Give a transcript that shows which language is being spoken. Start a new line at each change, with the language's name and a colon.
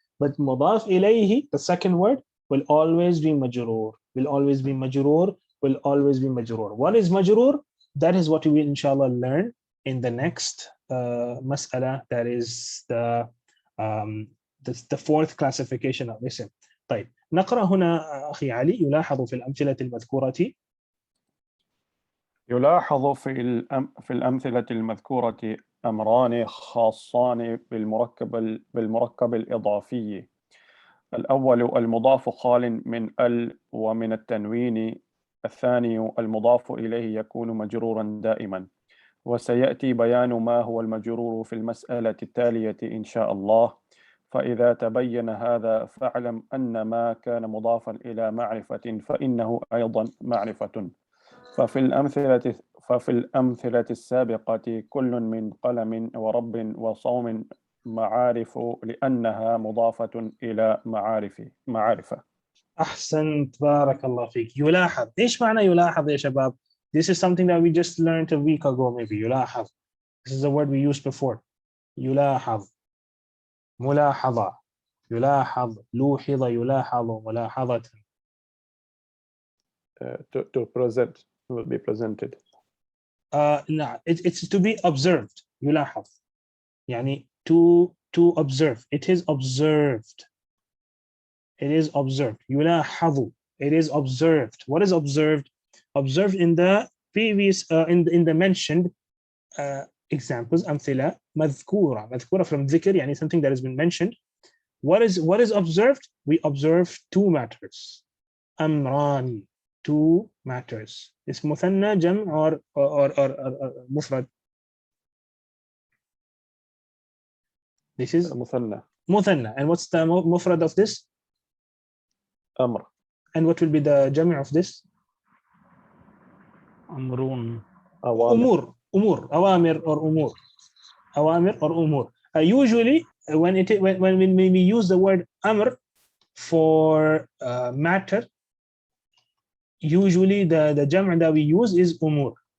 English: But mudaf ilayhi, the second word, will always be majroor, will always be majroor, will always be majroor. What is majroor? That is what we will inshallah learn in the next mas'ala, that is the fourth classification of ism.
Arabic: طيب نقرأ هنا أخي علي. يلاحظ في الأمثلة المذكورة يلاحظ في الأمثلة المذكورة أمران خاصان بالمركب الإضافي. الأول المضاف خال من ال ومن التنوين. الثاني المضاف إليه يكون مجرورا دائما. وسيأتي بيان ما هو المجرور في المسألة التالية إن شاء الله. فإذا تبين هذا فاعلم أن ما كان مضافا إلى معرفة فإنه أيضا معرفة. ففي الأمثلة السابقة كل من قلم ورب وصوم معارف لأنها مضافة إلى معارف. أحسنت. بارك الله فيك. يلاحظ. إيش معنى يلاحظ يا شباب?
English: This is something that we just learned a week ago maybe.
Arabic: يلاحظ.
English: This is a word we used before. يلاحظ. ملاحظة يلاحظ لوحظ يلاحظ ملاحظة. To present, will be presented. No, it's to be observed.
Arabic: يلاحظ يعني
English: to observe. It is observed. It is observed.
Arabic: يلاحظ.
English: It is observed. What is observed? Observed in the previous in the mentioned examples.
Arabic: أمثلة مذكورة. مذكورة
English: from
Arabic: ذكر يعني
English: something that has been mentioned. What is observed? We observe two matters.
Arabic: أمران.
English: Two matters. Is مثنى جمع or مفرد? This is
Arabic: مثنى. مثنى.
English: And what's the مفرد of this?
Arabic: أمر.
English: And what will be the جمع of this?
Arabic: أمرون. أمور. أمور. أوامر or أمور. أوامر or أمور.
English: Usually when we use the word أمر for matter, usually the جمع that we use is أمور.